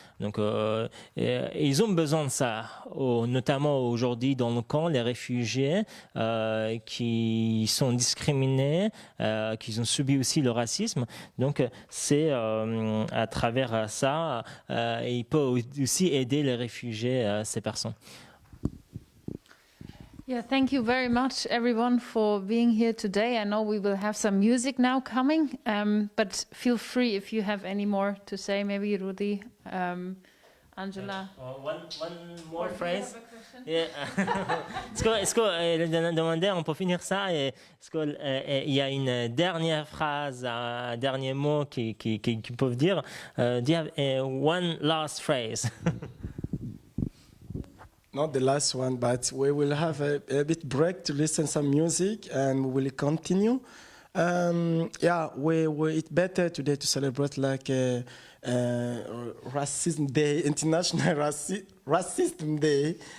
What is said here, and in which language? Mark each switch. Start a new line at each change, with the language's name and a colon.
French: Donc, ils ont besoin de ça, notamment aujourd'hui dans le camp, les réfugiés qui sont discriminés, qui ont subi aussi le racisme. Donc, c'est à travers ça, il peut aussi aider les réfugiés, ces personnes.
English: Yeah, thank you very much, everyone, for being here today. I know we will have some music now coming, but feel free if you have any more to say. Maybe Rudy, Angela. One more phrase. Yeah.
French: Est-ce que demandait, on peut finir ça? Est-ce qu'il y a une dernière phrase, un dernier mot qu'ils peuvent dire?
English: Do you have one last phrase? Not the last one, but we will have a bit break to listen some music, and we will continue. It's better today to celebrate like Racism Day, International Racism Day.